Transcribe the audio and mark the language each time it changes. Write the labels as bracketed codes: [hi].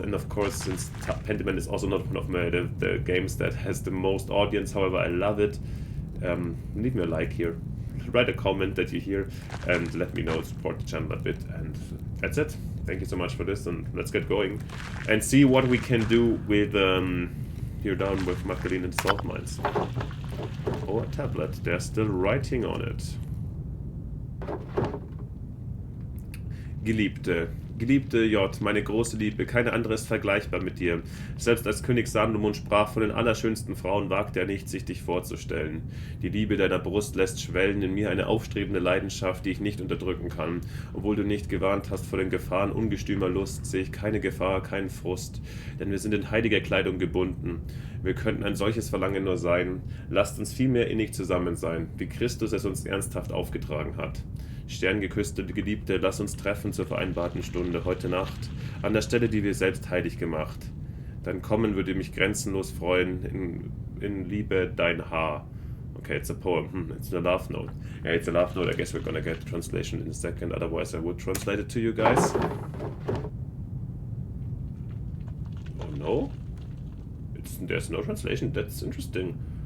[en] And of course, since Pentiment is also not one of the games that has the most audience, however I love it, leave me a like here, write a comment that you hear, and let me know, support the channel a bit, and that's it. Thank you so much for this, and let's get going and see what we can do with here down with Magdalene and salt mines. Oh, a tablet. They're still writing on it. [de] Geliebte J, meine große Liebe, keine andere ist vergleichbar mit dir. Selbst als König Salomon sprach, von den allerschönsten Frauen wagt er nicht, sich dich vorzustellen. Die Liebe deiner Brust lässt schwellen in mir eine aufstrebende Leidenschaft, die ich nicht unterdrücken kann. Obwohl du nicht gewarnt hast vor den Gefahren ungestümer Lust, sehe ich keine Gefahr, keinen Frust, denn wir sind in heiliger Kleidung gebunden. Wir könnten ein solches Verlangen nur sein. Lasst uns vielmehr innig zusammen sein, wie Christus es uns ernsthaft aufgetragen hat. Sterngeküsste Geliebte, lass uns treffen zur vereinbarten Stunde heute Nacht, an der Stelle, die wir selbst heilig gemacht. Dein Kommen würde mich grenzenlos freuen, in Liebe dein Haar. [en] Okay, it's a poem. It's a love note. Yeah, it's a love note. I guess we're gonna get the translation in a second, otherwise I would translate it to you guys. Oh no? There's no translation? That's interesting.